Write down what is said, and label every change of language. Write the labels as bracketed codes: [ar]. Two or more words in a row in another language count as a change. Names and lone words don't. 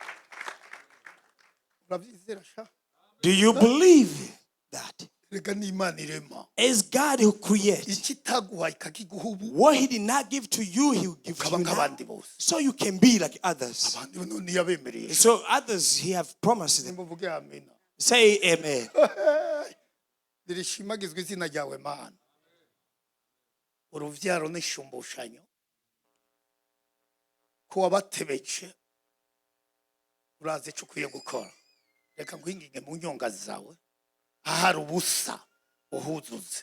[en] Do you believe that? It's God who creates. What He did not give to you, He will give to you now. So you can be like others. So others, He have promised them. Say amen. [rn] Reka nkwinginge mu nyonga zawe ahari ubusa uhuzuze